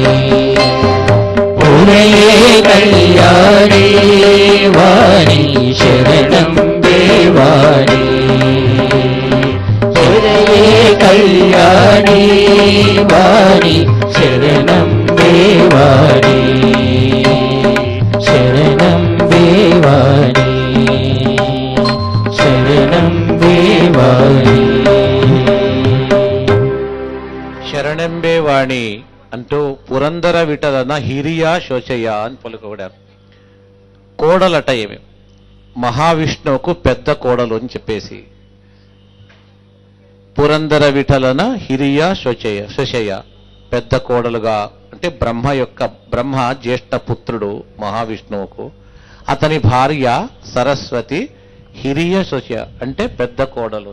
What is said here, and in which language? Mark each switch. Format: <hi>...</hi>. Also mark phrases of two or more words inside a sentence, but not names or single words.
<kn>ಪುರಯೇ ಕಲ್ಯಾಣಿ ವಾಣಿ ಶರಣಂ ದೇವಾಣಿ ಪುರಯೇ ಕಲ್ಯಾಣಿ ವಾಣಿ ಶರಣಂ ದೇವಾಣಿ ಶರಣಂ ದೇವಾಣಿ ಶರಣಂ ದೇವಾಣಿ</kn> <te>శరణంబే వాణి అంటూ</te> <kn>ಪುರಂದರ ವಿಠಲನ ಹಿರಿಯ ಸೊಸೆಯ</kn> <te>అని పలుకబడారు. కోడలట ఏమి మహావిష్ణువుకు పెద్ద కోడలు అని చెప్పేసి</te> <kn>ಪುರಂದರ ವಿಠಲನ ಹಿರಿಯ ಸೊಸೆಯ</kn> <te>పెద్ద కోడలుగా అంటే బ్రహ్మ జ్యేష్ఠ పుత్రుడు మహావిష్ణువుకు, అతని భార్య సరస్వతి</te> <kn>ಹಿರಿಯ ಸೊಸೆಯ</kn> <te>అంటే పెద్ద కోడలు.</te>